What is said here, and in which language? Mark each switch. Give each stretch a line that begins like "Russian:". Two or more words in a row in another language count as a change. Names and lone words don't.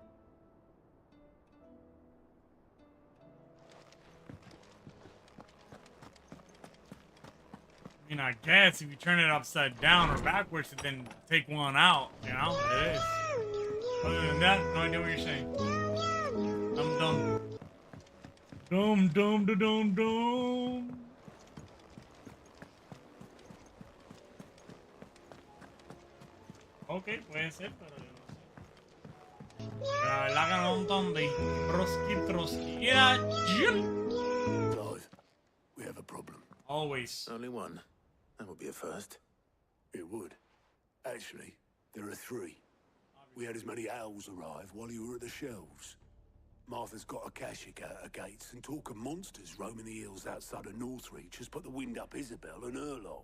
English: I mean, I guess if you turn it upside down or backwards, then take one out, you know? It is. Other than that, no idea what you're saying. Dum dum. Dum dum da dum dum.
Spanish: Ok, puede ser, pero yo no sé. Pero la verdad que no entendí.
English: Trotsky. Yeah, Jim. Clive, we have a problem. Always. Only one. That would be a first. It would. Actually, there are 3. We had as many owls arrive while you were at the shelves. Martha's got a Kashik out her gates, and talk of monsters roaming the hills outside of Northreach has put the wind up Isabel and her lot.